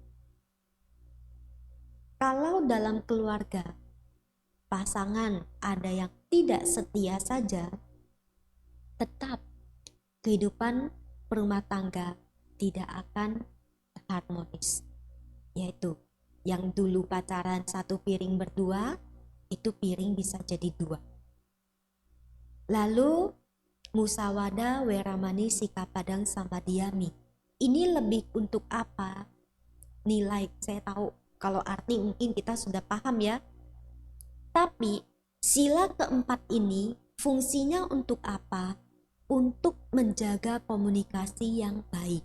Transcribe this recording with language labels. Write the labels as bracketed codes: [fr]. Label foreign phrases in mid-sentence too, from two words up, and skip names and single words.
[id] Kalau dalam keluarga pasangan ada yang tidak setia saja, tetap kehidupan rumah tangga tidak akan harmonis. Yaitu yang dulu pacaran satu piring berdua, itu piring bisa jadi dua. [pi] Lalu musawada weramani sikapadang samadhiyami. [id] Ini lebih untuk apa? Nilai, saya tahu kalau arti mungkin kita sudah paham ya. Tapi sila keempat ini fungsinya untuk apa? Untuk menjaga komunikasi yang baik.